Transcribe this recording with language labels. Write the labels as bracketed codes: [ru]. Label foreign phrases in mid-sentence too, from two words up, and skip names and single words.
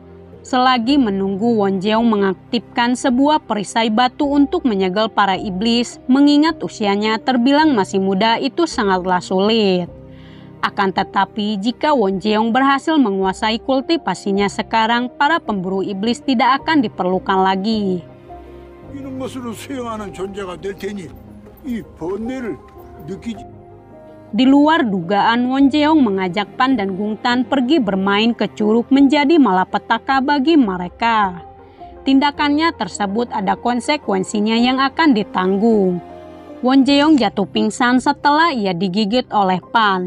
[id] Selagi menunggu Wonjeong mengaktifkan sebuah perisai batu untuk menyegel para iblis, mengingat usianya terbilang masih muda itu sangatlah sulit. Akan tetapi jika Wonjeong berhasil menguasai kultivasinya sekarang, para pemburu iblis tidak akan diperlukan lagi. [ko] 이런 것으로 수행하는 존재가 될 테니 이 번뇌를 느끼지. [id] Di luar dugaan, Wonjeong mengajak Pan dan Gungtan pergi bermain ke curug menjadi malapetaka bagi mereka. Tindakannya tersebut ada konsekuensinya yang akan ditanggung. Wonjeong jatuh pingsan setelah ia digigit oleh Pan.